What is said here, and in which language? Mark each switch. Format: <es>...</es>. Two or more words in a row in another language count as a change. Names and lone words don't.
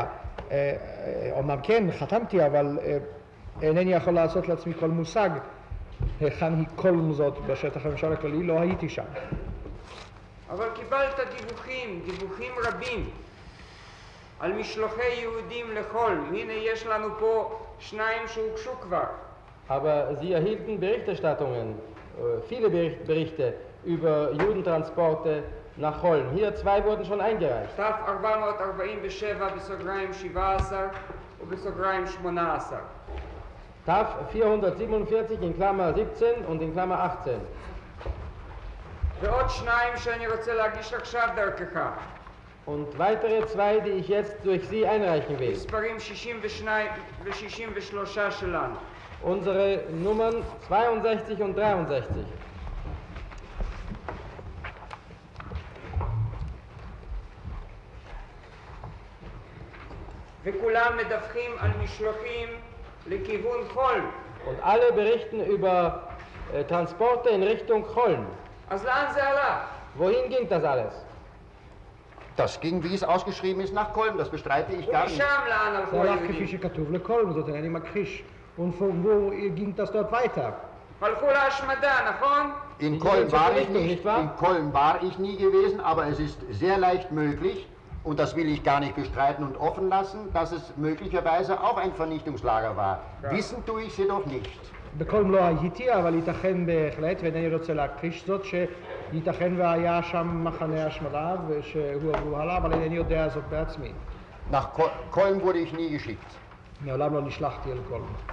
<he>אמנם כן, חתמתי, אבל אינני יכול לעשות לעצמי כל מושג היכן היא קולם זאת בשטח הממשל הכללי, לא הייתי שם. אבל קיבלת דיווחים רבים על משלוחי יהודים לחולם. הנה יש לנו פה 2 שהוגשו כבר.</he> <de>Aber Sie erhielten Berichterstattungen, viele Berichte über Judentransporte nach Cholm. Hier 2 wurden schon eingereicht.</de> <he>תף 447 בסוגריים 17 ובסוגריים 18.</he> <de>TAF 447 in Klammer 17 und in Klammer 18.</de> <he>ועוד 2 שאני רוצה להגיש עכשיו דרכך.</he> <de>Und weitere 2, die ich jetzt durch Sie einreichen will.</de> <he>מספרים 62 ו-63 שלנו.</he> <de>unsere Nummern 62 und 63.</de> <he>וכולם מדווחים על משלוחים לכיוון חולן.</he> <de>Und alle berichten über Transporte in Richtung Cholm.</de> <he>אז לאן זה הלך?</he> <de>Wohin ging das alles? Das ging, wie es ausgeschrieben ist, nach Kolm, das bestreite ich gar nicht.</de> <he>ומשם לאן זה הלכו הלך כפי היהודים? שכתוב לקולם, זאת אינני מכחיש.</he> <de>Und von wo ging das dort weiter?</de> <he>הלכו להשמדה, נכון?</he> <de>In Kolm war ich Richtung, nicht, nicht wahr? in Kolm war ich nie gewesen, aber es ist sehr leicht möglich, und das will ich gar nicht bestreiten und offen lassen, dass es möglicherweise auch ein Vernichtungslager war. Wissen tue ich es jedoch nicht.</de> <he>בקולם לא הייתי, אבל ייתכן בהחלט, ואינני רוצה להכחיש זאת, שייתכן והיה שם מחנה השמדה ושהועברו הלאה, אבל אינני יודע זאת בעצמי.</he> <de>Nach Kolm wurde ich nie geschickt.</de> <he>מעולם לא נשלחתי אל קולם.</he>